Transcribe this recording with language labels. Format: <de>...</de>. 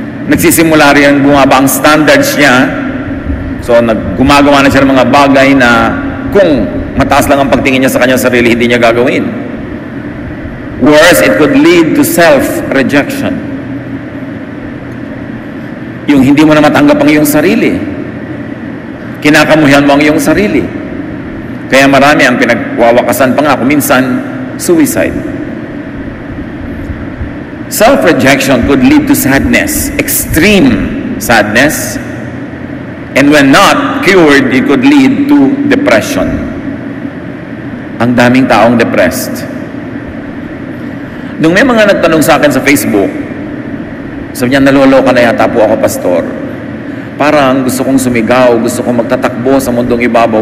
<tl>Nagsisimula rin bumaba ang standards niya. So gumagawa na siya ng mga bagay na kung mataas lang ang pagtingin niya sa kanyang sarili, hindi niya gagawin.</tl> <en>Worse, it could lead to self-rejection.</en> <tl>Yung hindi mo na matanggap ang iyong sarili. Kinakamuhian mo ang iyong sarili. Kaya marami ang pinagwawakasan pa nga kung minsan, suicide.</tl> <en>Self-rejection could lead to sadness, extreme sadness, and when not cured, it could lead to depression.</en> <tl>Ang daming taong depressed. Nung may mga nagtanong sa akin sa Facebook, sabi niya, naloloka na yata po ako, Pastor. Parang gusto kong sumigaw, gusto kong magtatakbo sa mundong ibabaw.</tl>